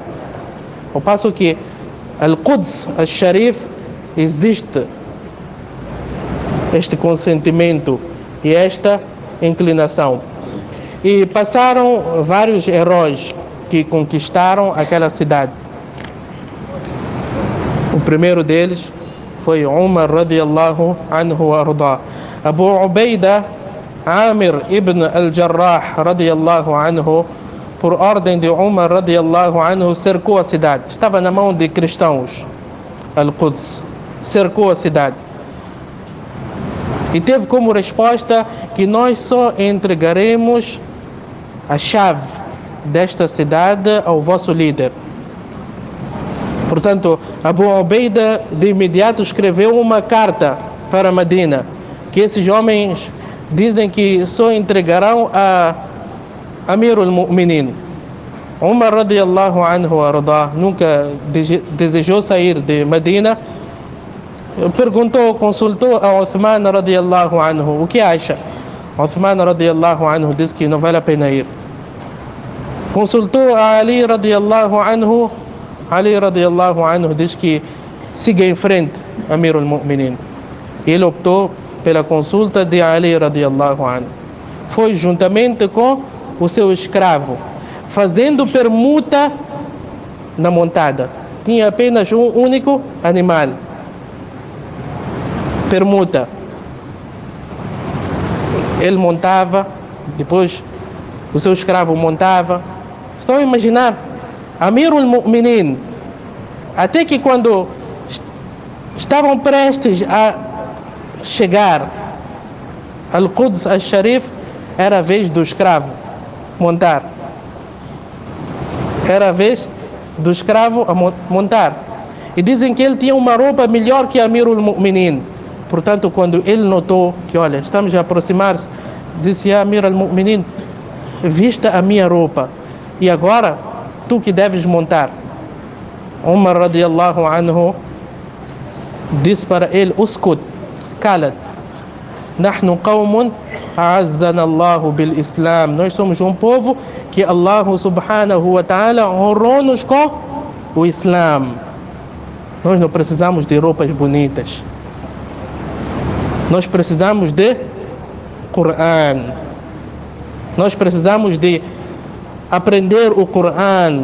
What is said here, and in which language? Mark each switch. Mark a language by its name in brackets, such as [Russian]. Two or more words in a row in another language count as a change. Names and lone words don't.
[Portuguese] Ao passo que Al-Quds Al-Sharif existe este consentimento e esta inclinação. E passaram vários heróis que conquistaram aquela cidade. O primeiro deles foi Umar [Arabic] رضي الله عنه وأرضاه. [Portuguese] Abu Ubaida Amir ibn al-Jarrah [Arabic] رضي الله عنه, [Portuguese] por ordem de Umar [Arabic] رضي الله عنه, [Portuguese] cercou a cidade. Estava na mão de cristãos. Al-Quds cercou a cidade e teve como resposta que nós só entregaremos a chave desta cidade ao vosso líder. Portanto, Abu Ubaida de imediato escreveu uma carta para Medina, que esses homens dizem que só entregarão a [Arabic] أمير المؤمنين. [Portuguese] Umar [Arabic] رضي الله عنه وأرضاه [Portuguese] nunca desejou sair de Medina. Consultou a Uthman [Arabic] رضي الله عنه, [Portuguese] o que acha? Uthman [Arabic] رضي الله عنه [Portuguese] disse que não vale a pena ir. Consultou a Ali [Arabic] رضي الله عنه. [Portuguese] Ali [Arabic] رضي الله عنه [Portuguese] diz que siga em frente, [Arabic] أمير المؤمنين. [Portuguese] Ele optou pela consulta de Ali [Arabic] رضي الله عنه. [Portuguese] Foi juntamente com o seu escravo, fazendo permuta na montada. Tinha apenas um único animal. Permuta. Ele montava, depois o seu escravo montava. Estão a imaginar? [Arabic] أمير المؤمنين, [Portuguese] até que quando estavam prestes a chegar al-Quds al-Sharif, era a vez do escravo montar. Era a vez do escravo a montar. E dizem que ele tinha uma roupa melhor que [Arabic] أمير المؤمنين. [Portuguese] Portanto, quando ele notou que, olha, estamos a aproximar-se, disse a [Arabic] أمير المؤمنين, [Portuguese] vista a minha roupa, e agora tu que deves montar. Umar [Arabic] رضي الله عنه [Portuguese] disse para ele, uskut, cala-te. [Arabic] نحن قوم أعزنا الله بالإسلام. [Portuguese] Nós somos um povo que Allah [Arabic] سبحانه وتعالى [Portuguese] honrou-nos com o Islam. Nós não precisamos de roupas bonitas. Nós precisamos de Coran. Nós precisamos de aprender o Coran.